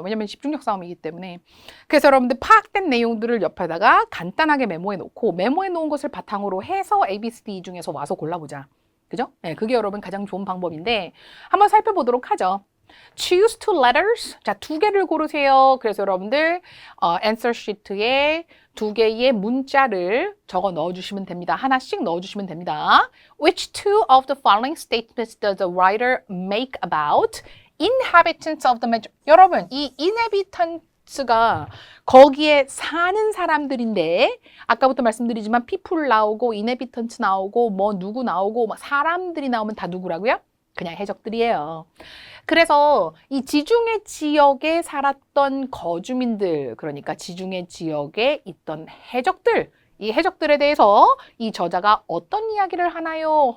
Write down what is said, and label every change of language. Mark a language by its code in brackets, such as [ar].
[ko] 왜냐면 집중력 싸움이기 때문에. 그래서 여러분들 파악된 내용들을 옆에다가 간단하게 메모해 놓고 메모해 놓은 것을 바탕으로 해서 A, B, C, D 중에서 와서 골라보자. 그죠? 네, 그게 여러분 가장 좋은 방법인데 한번 살펴보도록 하죠. [en] Choose two letters. [ko] 자, 2개를 고르세요. 그래서 여러분들 answer sheet에 2개의 문자를 적어 넣어주시면 됩니다. 하나씩 넣어주시면 됩니다. [en] Which two of the following statements does the writer make about inhabitants of the major? [ko] 여러분, 이 inhabitants가 거기에 사는 사람들인데 아까부터 말씀드리지만 people 나오고 inhabitants 나오고 뭐 누구 나오고 막 사람들이 나오면 다 누구라고요? 그냥 해적들이에요. 그래서 이 지중해 지역에 살았던 거주민들, 그러니까 지중해 지역에 있던 해적들, 이 해적들에 대해서 이 저자가 어떤 이야기를 하나요?